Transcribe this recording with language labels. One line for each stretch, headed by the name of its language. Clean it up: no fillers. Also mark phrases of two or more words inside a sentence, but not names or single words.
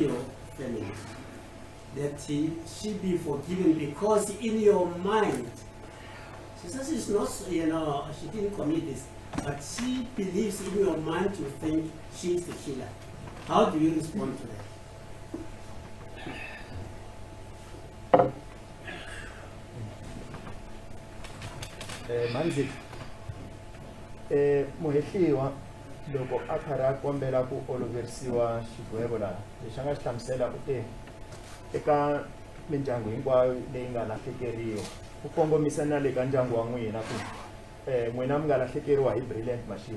English: your family, that she be forgiven because in your mind, she says it's not, she didn't commit this, but she believes in your mind you think she is the killer. How do you respond to that?
Tsonga: Manzi, muhehliwa loko a karhi a kombela ku oloverisiwa xigwevo laha lexi a nga xi hlamusela ku eka mindyangu hinkwayo leyi nga lahlekeriwa u kongomisa na le ka ndyangu wa n'wina ku n'wina mi nga lahlekeriwa hi Brilliant Mashego.